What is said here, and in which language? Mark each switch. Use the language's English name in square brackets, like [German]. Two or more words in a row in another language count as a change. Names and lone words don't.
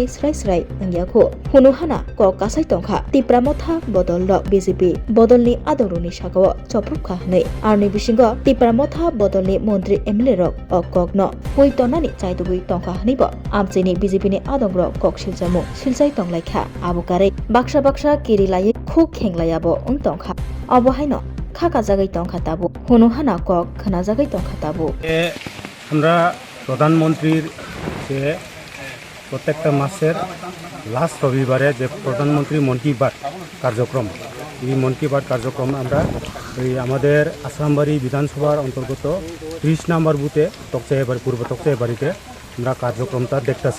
[Kok Borok] स्राय स्राय नंगियाखु हुनुहाना कक कासाय तंखा TIPRA Motha बदल BJP बदलनि आदंग्रनि Sakao चप्रपखा हनै आरनि बिसिंगो TIPRA Motha बदलनि मन्त्रि MLA रक अ ककनो हुइ तनानि चाइदुगुइ तंखा हनैबो आमचैनि BJPनि आदंग्र कक सिलचामुं सिलचाय तंलायखा आबुकारै बाक्सा बाक्सा किरिलायै खु खेंलायाबो तंखा अबहायनो खाका जागाय तंखा ताबु हुनुहाना कक खोना जागाय तंखा ताबु। [Bangla] আমরা প্রধানমন্ত্রীর যে প্রত্যেকটা মাসের লাস্ট রবিবারে যে প্রধানমন্ত্রী মন কি বাত কার্যক্রম, এই মন কি বাত কার্যক্রম আমরা এই আমাদের আশারামবাড়ি বিধানসভার অন্তর্গত 30 নম্বর বুথে তকচাইবাড়ি পূর্ব তকচাইবাড়িতে আমরা কার্যক্রমটা দেখতেছি।